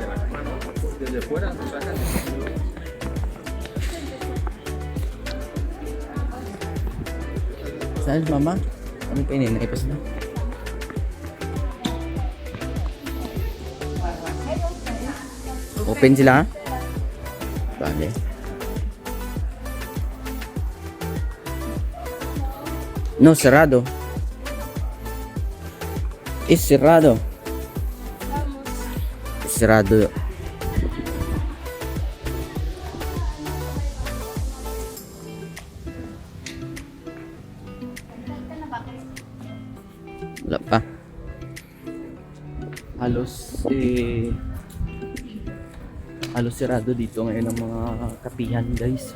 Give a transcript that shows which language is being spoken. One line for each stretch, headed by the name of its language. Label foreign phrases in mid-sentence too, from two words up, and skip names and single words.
Filipino: Saan mama? Ano pa ini? Naipas na. Open sila? Bale.
Spanish: No, cerrado. Es cerrado. Es cerrado.
Filipino: Wala pa. Halos sarado dito ngayon ang mga kapihan guys.